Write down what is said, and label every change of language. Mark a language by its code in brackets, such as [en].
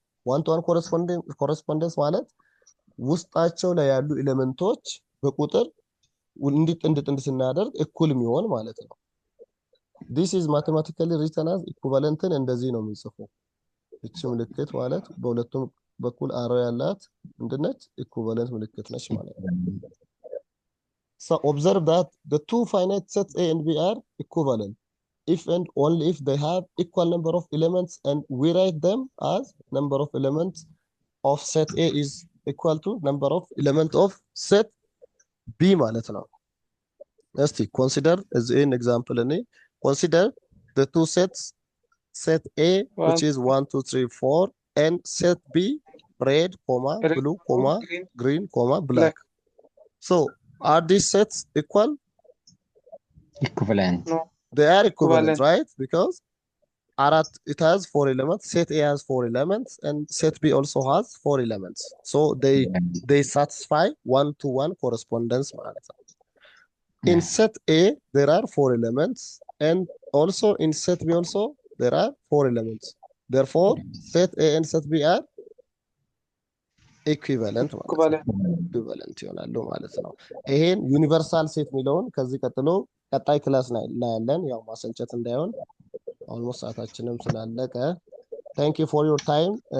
[am] one-to-one correspondence ማለት ውስጣቸው ላይ ያሉ ኤሌመንቶች በቁጥር ጥንድ ስናደርግ እኩል የሚሆን ማለት ነው። [en] this is mathematically written as equivalent [am] እንደዚህ ነው የምንጽፈው። እቺ ምልክት ማለት በሁለቱም በኩል አሮ ያላት ምንድነች? [en] equivalent ምልክት ነች [am] ማለት ነው። [en] so observe that the two finite sets A and B are equivalent if and only if they have equal number of elements, and we write them as number of elements of set A is equal to number of element of set B ማለት ነው። እስቲ consider as an example consider the two sets set A which is 1 2 3 4 and set B red comma blue comma green comma black. So are these sets equal? equivalent No. They are equivalent, Equivalent. right? Because it has 4 elements, set A has 4 elements, and set B also has 4 elements. So they satisfy one-to-one correspondence. In set A, there are 4 elements, and also in set B also, there are 4 elements. Therefore, set A and set B are equivalent [am] equivalent ይሆናሉ ማለት ነው። ይሄን ዩኒቨርሳል ሴት የሚለውን ከዚህ ቀጥሎ ቀጣይ ክላስ ላይ እናያለን። ያው ማሰልቸት እንዳይሆን ኦልሞስት ሰዓታችንም ስላለቀ [en] thank you for your time